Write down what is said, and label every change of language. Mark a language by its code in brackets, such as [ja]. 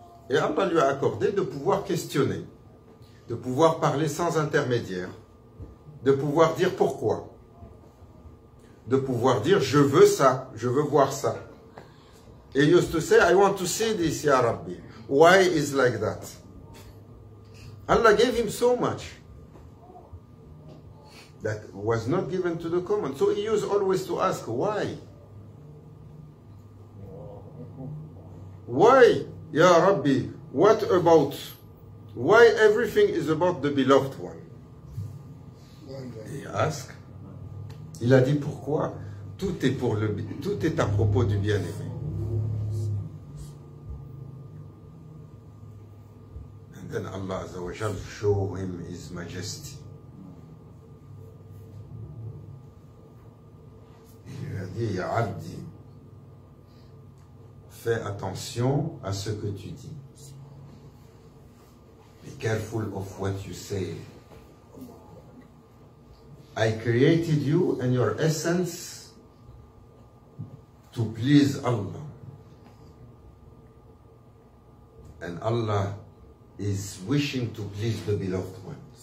[fr] Et Allah lui a accordé de pouvoir questionner, de pouvoir parler sans intermédiaire, de pouvoir dire pourquoi, de pouvoir dire je veux ça, je veux voir ça. [en] Et he used to say, I want to see this, Ya Rabbi. Why is like that? Allah gave him so much that was not given to the common. So he used always to ask, why? Why, Ya Rabbi? What about? Why everything is about the beloved one? He asked. [fr] Il a dit pourquoi? Tout est à propos du bien-aimé. [en] And then Allah Azza wa Jal show him His majesty. [fr] Il lui a dit, Ya Abdi, fais attention à ce que tu dis. [en] Be careful of what you say. I created you and your essence to please Allah. And Allah is wishing to please the beloved one.